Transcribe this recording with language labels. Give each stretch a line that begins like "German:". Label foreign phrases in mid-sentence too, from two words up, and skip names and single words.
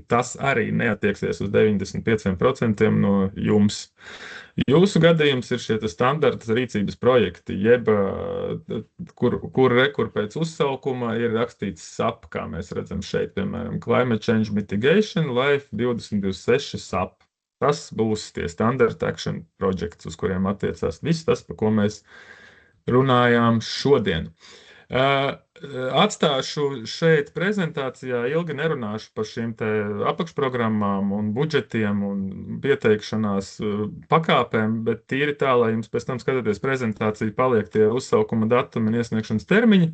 Latvian: Tas arī neattieksies uz 95% no jums. Jūsu gadījums ir šie standarta rīcības projekti, jeb kur pēc uzsaukuma ir rakstīts SAP, kā mēs redzam šeit, piemēram,
English: Climate Change Mitigation, Life 2026 SAP.
Latvian: Tas būs tie
English: standard action
Latvian: projekts, uz kuriem attiecās viss tas, par ko mēs runājām šodien. Atstāšu šeit prezentācijā, ilgi nerunāšu par šīm te apakšprogrammām un budžetiem un pieteikšanās pakāpēm, bet tīri tā, lai jums pēc tam skatoties prezentāciju paliek tie uzsaukuma datumi un iesniegšanas termiņi.